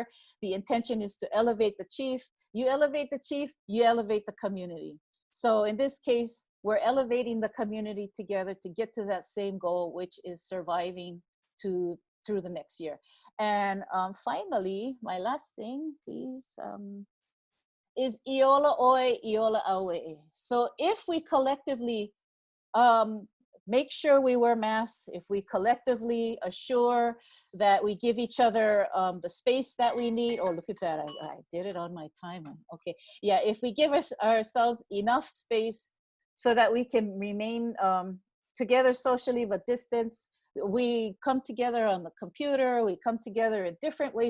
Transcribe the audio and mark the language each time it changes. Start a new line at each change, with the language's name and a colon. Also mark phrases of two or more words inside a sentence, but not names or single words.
English: The intention is to elevate the chief. You elevate the chief, you elevate the community. So in this case, we're elevating the community together to get to that same goal, which is surviving through the next year. And finally, my last thing, please, is
Hawaiian: iola oe, iola aue.
English: So if we collectively make sure we wear masks, if we collectively assure that we give each other the space that we need, oh, look at that, I did it on my timer. Okay, yeah, if we give ourselves enough space so that we can remain together socially but distance, we come together on the computer, we come together in different ways.